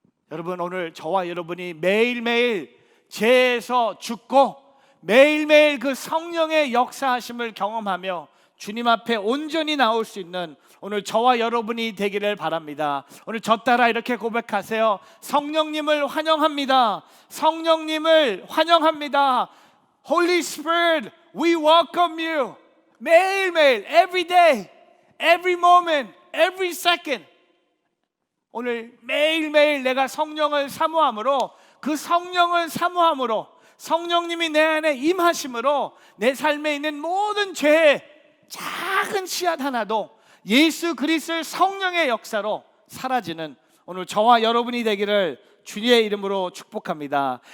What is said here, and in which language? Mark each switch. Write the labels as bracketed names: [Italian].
[Korean] 여러분, 오늘 저와 여러분이 매일매일 죄에서 죽고 매일매일 그 성령의 역사하심을 경험하며 주님 앞에 온전히 나올 수 있는 오늘 저와 여러분이 되기를 바랍니다. 오늘 저 따라 이렇게 고백하세요. 성령님을 환영합니다. 성령님을 환영합니다. [English] Holy Spirit, we welcome you. [Korean] 매일매일, [English] every day, every moment, every second. [Korean] 오늘 매일매일 내가 성령을 사모함으로, 그 성령을 사모함으로, 성령님이 내 안에 임하심으로 내 삶에 있는 모든 죄의 작은 씨앗 하나도 예수 그리스도의 성령의 역사로 사라지는 오늘 저와 여러분이 되기를 주님의 이름으로 축복합니다.